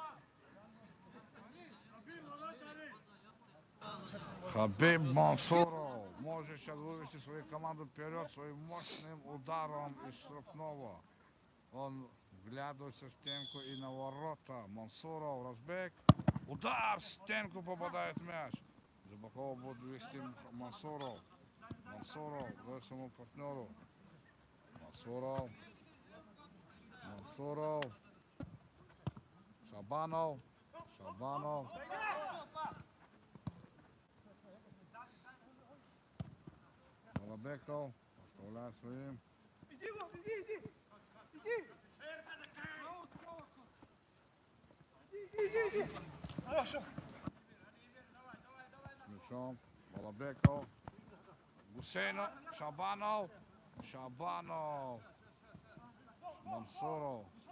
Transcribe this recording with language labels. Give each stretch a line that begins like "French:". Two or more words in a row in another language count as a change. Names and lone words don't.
Russian: Хабиб Мансуров может сейчас вывести свою команду вперед своим мощным ударом из штрафного. Он вглядывается в стенку и на ворота. Мансуров, разбег. Удар в стенку, попадает мяч. Зубакова будет вести Мансуров. Мансуров дает своему партнеру. Мансуров. Мансуров. Шабанов. Шабанов. Балабеков оставляет своим. Иди, иди! Иди! Иди! Хорошо! С мячом. Балабеков. Гусейнов, Шабанов, Шабанов, Мансуров.